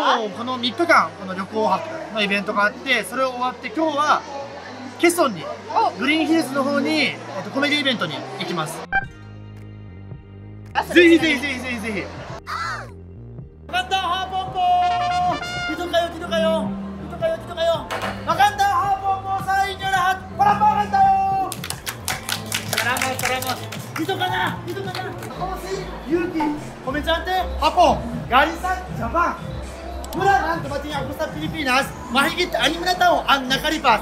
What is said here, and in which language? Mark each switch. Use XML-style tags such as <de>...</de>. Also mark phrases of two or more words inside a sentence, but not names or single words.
<ja>今日この3日間この旅行博のイベントがあって、それを終わって今日はケソンにグリーンヒルズの方にコメディイベントに行きます。ぜひぜひぜひぜひぜひ。</ja> <tl>Magandang hapon po. Dito kayo, dito kayo, dito kayo, dito kayo. Maganda hapon po sa inyo lahat. Palakpakan tayo. Salamat, salamat. Dito ka na, dito ka na. Ako si Yuki, komedyante Hapon, galing sa Japan. Mula nang dumating ako sa Pilipinas, mahigit 6 na taon ang nakalipas.</tl>